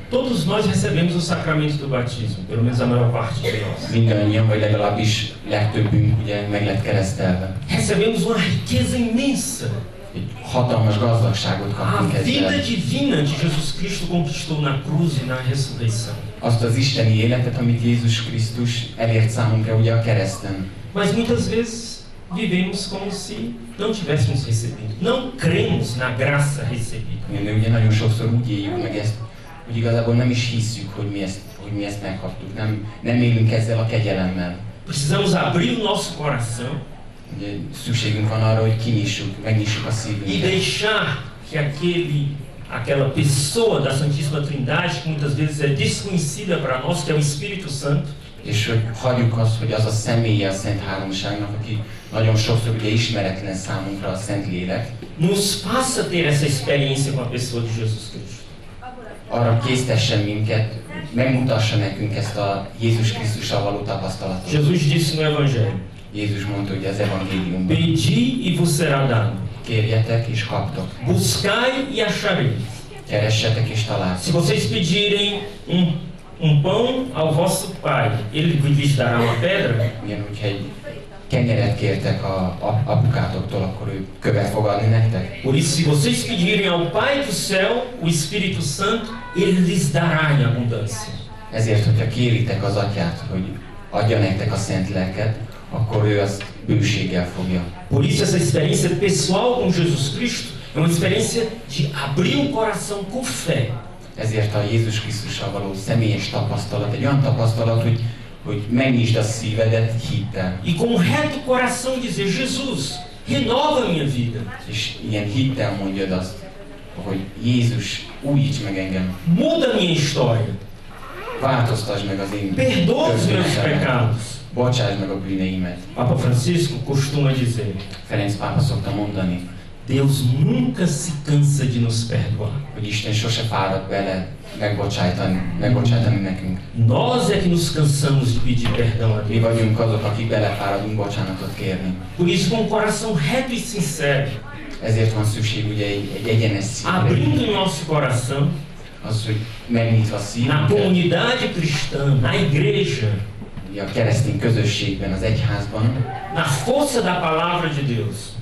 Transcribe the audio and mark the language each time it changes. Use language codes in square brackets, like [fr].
[pt] Todos nós recebemos o sacramento do batismo, pelo menos a maior parte de nós. [hu] Mindannyian, vagy legalábbis legtöbbünk ugye meg lett keresztelve. [pt] Recebemos uma riqueza immensa. [hu] Egy hatalmas gazdagságot [pt] A [hu] kaptunk [pt] vida [hu] ezzel. [pt] divina de Jesus Cristo conquistou na cruz e na ressurreição. [hu] Azt az isteni életet, amit Jézus Krisztus elért számunkra ugye a kereszten. [pt] Mas muitas vezes vivemos como se não tivéssemos recebido. Não cremos na graça recebida. [hu] De ugye nagyon sokszor úgy éljük meg ezt, hogy igazából nem is hisszük, hogy mi ezt megkaptuk. Nem élünk ezzel a kegyelemmel. [pt] Precisamos abrir o nosso coração [hu] Ugye szükségünk van arra, hogy megnyissuk a [pt] e [hu] szívünket. [pt] deixar que aquela pessoa da Santíssima Trindade, que muitas vezes é desconhecida para nós, que é o Espírito Santo, [hu] És hogy hagyjuk azt, hogy az a személye a Szent Háromságnak, aki nagyon sokszor ugye ismeretlen számunkra, a Szent Lélek, [pt] nos faça ter essa experiência com a pessoa de Jesus Cristo. [hu] arra késztessen minket, megmutassa nekünk ezt a Jézus Krisztussal való tapasztalatot. [pt] Jesus disse no Evangelho: [hu] Jézus mondta ugye az evangéliumban, [pt] Pedi e vos será dado. [hu] kérjetek és kaptok, [pt] Buscai e achareis. [hu] keressetek és [pt] Se [hu] találtok. [pt] vocês pedirem um pão ao vosso pai, ele lhes dará uma pedra? [hu] Ugyanúgy, ha egy kenyeret kértek a apukátoktól, akkor ő követ fog adni nektek. [pt] Por isso, se vocês pedirem ao Pai do céu o Espírito Santo, ele lhes dará em abundância. [hu] Ezért, hogyha kéritek az Atyát, hogy adja nektek a Szent Lelket, akkor ő azt bőséggel fogja. [pt] Por isso, essa experiência pessoal com Jesus Cristo é uma experiência de abrir um coração com fé. [hu] Ezért a Jézus Krisztussal való személyes tapasztalat, egy olyan tapasztalat, hogy megnyisd a szívedet hittel. [pt] E com um reto coração dizer: Jesus, renova a minha vida. [hu] És ilyen hittel mondjad azt, hogy Jézus, újíts meg engem, [pt] Muda a minha história. [hu] változtasd meg az én [pt] Perdoa os meus [hu] történetemet, [pt] pecados. [hu] bocsásd meg a bűneimet. [pt] Papa Francisco costuma dizer: [hu] Ferenc pápa szokta mondani, [pt] Deus nunca se cansa de nos perdoar. [hu] hogy Isten sose fárad bele megbocsájtani nekünk. [pt] Nós é que nos cansamos de pedir perdão a [hu] Mi [pt] Deus. [hu] vagyunk azok, akik belefáradunk bocsánatot kérni. [pt] Por isso, com um coração reto e sincero, [hu] Ezért van szükség ugye egy egyenes szívre, [pt] abrindo o nosso coração, [hu] az, hogy megnyitva [pt] Na [hu] szívünket, [pt] comunidade cristã, na igreja, [hu] a keresztény közösségben, az egyházban, [pt] na força da palavra de Deus,